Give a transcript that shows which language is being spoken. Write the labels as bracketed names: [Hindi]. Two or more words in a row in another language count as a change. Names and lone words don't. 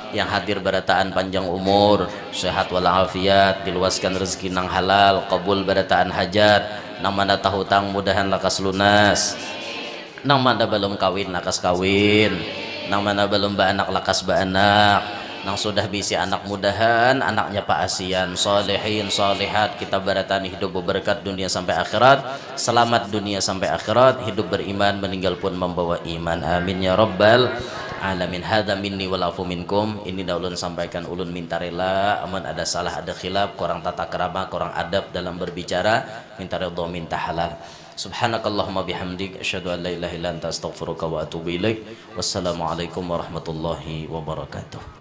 [Banjar] Yang hadir berataan panjang umur, sehat walafiat, diluaskan rezeki nang halal, kabul berataan hajat, nang mana tahu hutang mudahan lakas lunas, nang mana belum kawin lakas kawin, nang mana belum baanak lakas baanak, nang sudah bisi anak mudahan anaknya Pak Asian, solehin solehat, kita berataan hidup berberkat dunia sampai akhirat, selamat dunia sampai akhirat, hidup beriman, meninggal pun membawa iman. [Arabic] آمين يا رب العالمين. هذا مني والعفو منكم. [Banjar] Ini dah ulun sampaikan, ulun minta rela aman ada salah ada khilaf, kurang tata krama, kurang adab dalam berbicara, minta ridha, minta halal. [Arabic] سبحانك اللهم بحمدك أشهد أن لا إله إلا أنت أستغفرك وأتوب إليك. والسلام عليكم ورحمة الله وبركاته.